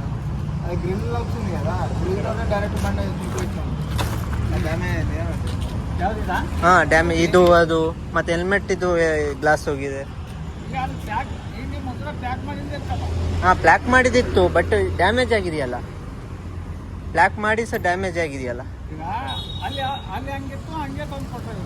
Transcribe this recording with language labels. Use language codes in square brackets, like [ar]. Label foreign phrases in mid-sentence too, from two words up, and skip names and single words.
[te] గ్రిల్ వచ్చింది కదా, గ్రిల్ తోనే డైరెక్ట్ బండి డ్యామేజ్ అయింది. [kn] ಯಾವ್ದಿದ ಹಾಂ ಡ್ಯಾಮೇಜ್ ಇದು ಅದು ಮತ್ತು ಹೆಲ್ಮೆಟ್ ಇದು ಗ್ಲಾಸ್ ಹೋಗಿದೆ. ಈಗ ಅದು ಪ್ಯಾಕ್ ಈಗ ನಿಮ್ಮ ಹತ್ರ ಪ್ಯಾಕ್ ಮಾಡಿದ್ರೆ ಇರ್ತಲ್ಲ. ಹಾಂ ಪ್ಲ್ಯಾಕ್ ಮಾಡಿದಿತ್ತು ಬಟ್ ಡ್ಯಾಮೇಜ್ ಆಗಿದೆಯಲ್ಲ, ಪ್ಲ್ಯಾಕ್ ಮಾಡಿ ಸಹ ಡ್ಯಾಮೇಜ್ ಆಗಿದೆಯಲ್ಲ. ಈಗ ಅಲ್ಲಿ ಅಲ್ಲಿ ಹಂಗಿತ್ತು ಹಂಗೆ ತಂದು ಕೊಟ್ಟರು.